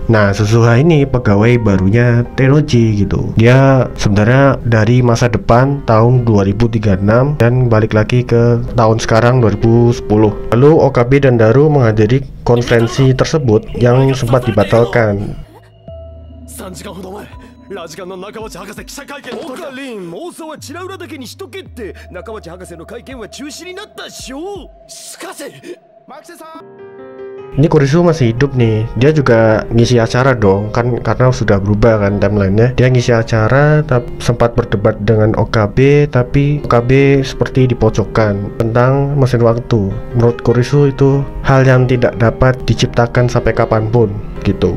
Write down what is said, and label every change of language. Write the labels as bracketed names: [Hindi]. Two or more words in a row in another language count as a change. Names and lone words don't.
[Indonesian] Nah, Suzuha ini pegawai barunya Tennoji gitu. Dia sebenarnya dari masa depan tahun 2036 dan balik lagi ke tahun sekarang 2010. Lalu Okabe dan Daru menghadiri konferensi tersebut yang sempat dibatalkan. [Japanese] 3 時間ほど前、ラジカンの中町博士記者会見の時だ。リン、妄想はちら裏だけにしとけって。中町博士の会見は中止になったっしょ。しかし、マキセさん。 [Indonesian] Ini Kurisu masih hidup nih. Dia juga ngisi acara dong, kan karena sudah berubah kan timelinenya. Dia ngisi acara, sempat berdebat dengan Okabe, tapi Okabe seperti dipojokkan tentang mesin waktu. Menurut Kurisu itu hal yang tidak dapat diciptakan sampai kapanpun gitu.